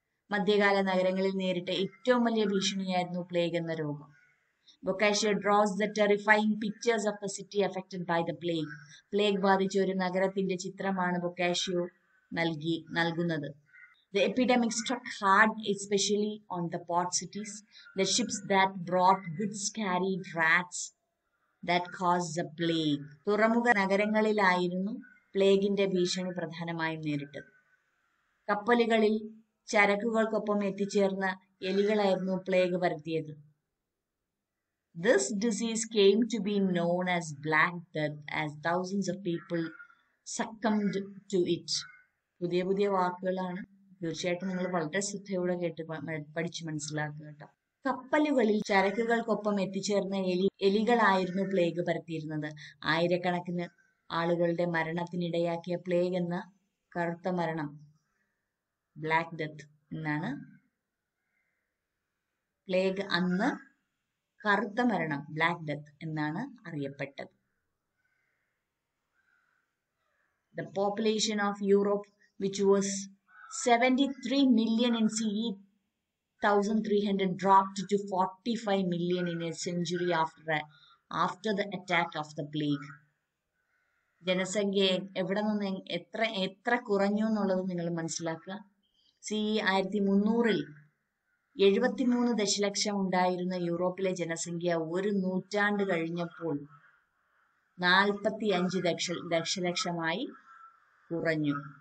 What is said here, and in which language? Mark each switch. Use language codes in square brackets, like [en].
[ml] മധ്യകാല നഗരങ്ങളിൽ നേരിട്ട ഏറ്റവും വലിയ ഭീഷണിയായിരുന്നു പ്ലേഗ് എന്ന രോഗം. [en] Boccaccio draws the terrifying pictures of the city affected by the plague. [ml] Plague ബാധിച്ച ഒരു നഗരത്തിന്റെ ചിത്രമാണ് ബൊക്കാഷിയോ നൽകുന്നത്. [en] The epidemic struck hard, especially on the port cities. The ships that brought goods carried rats that caused the plague. [ml] തുറമുഖ നഗരങ്ങളിലായിരുന്നു പ്ലേഗിന്റെ ഭീഷണി പ്രധാനമായും നേരിട്ടത്. കപ്പലുകളിൽ ചരക്കുകൾക്കൊപ്പം എത്തിച്ചേർന്ന എലികളായിരുന്നു plague പരത്തിയത്. [en] This disease came to be known as Black Death, as thousands of people succumbed to it. [ml] പുതിയ വാക്കുകളാണ്. തീർച്ചയായിട്ടും നിങ്ങൾ വളരെ ശ്രദ്ധയോടെ കേട്ട് പഠിച്ചു മനസ്സിലാക്കുക കേട്ടോ. കപ്പലുകളിൽ ചരക്കുകൾക്കൊപ്പം എത്തിച്ചേർന്ന എലികളായിരുന്നു പ്ലേഗ് പരത്തിയിരുന്നത്. ആയിരക്കണക്കിന് ആളുകളുടെ മരണത്തിനിടയാക്കിയ പ്ലേഗ് എന്ന കറുത്ത മരണം, ബ്ലാക്ക് ഡെത്ത് എന്നാണ്. പ്ലേഗ് അന്ന് കറുത്ത മരണം, ബ്ലാക്ക് ഡെത്ത് എന്നാണ് അറിയപ്പെട്ടത്. [en] The population of Europe, which was 73 million in CE 1300, dropped to 45 million in a century after the attack of the plague. [ml] ജനസംഖ്യ എവിടെ നിന്ന് എത്ര കുറഞ്ഞു എന്നുള്ളത് നിങ്ങൾ മനസ്സിലാക്കുക. CE 1300 73 ദശലക്ഷം ഉണ്ടായിരുന്ന യൂറോപ്പിലെ ജനസംഖ്യ ഒരു നൂറ്റാണ്ട് കഴിഞ്ഞപ്പോൾ 45 ദശലക്ഷമായി കുറഞ്ഞു.